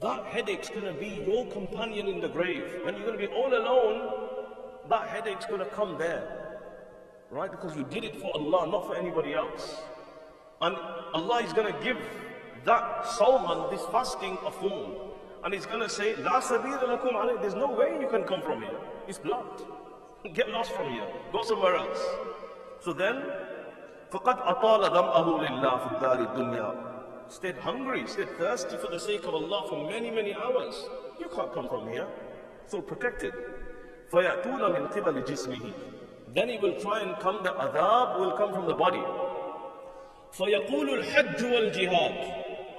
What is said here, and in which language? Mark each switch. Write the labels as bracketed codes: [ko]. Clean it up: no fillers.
[en] That headache's going to be your companion in the grave. When you're going to be all alone, that headache's going to come there. Right? Because you did it for Allah, not for anybody else. And Allah is going to give that sawman, this fasting, a form. And He's going to say, [ar] La sabila lakum alayh. [en] There's no way you can come from here. It's blocked. Get lost from here. Go somewhere else. So then, [ar] فَقَدْ أَطَالَ دَمْأَهُ لِلَّهِ فِي الدَّارِ الدُّنْيَا. [en] Stayed hungry, stayed thirsty for the sake of Allah for many, many hours. You can't come from here. So protected. [ar] فَيَأْتُونَ مِنْ قِبَلِ جِسْمِهِ. [en] Then he will try and come, the adhab will come from the body. [ar] فَيَقُولُ الْحَجُّ وَالْجِهَادِ.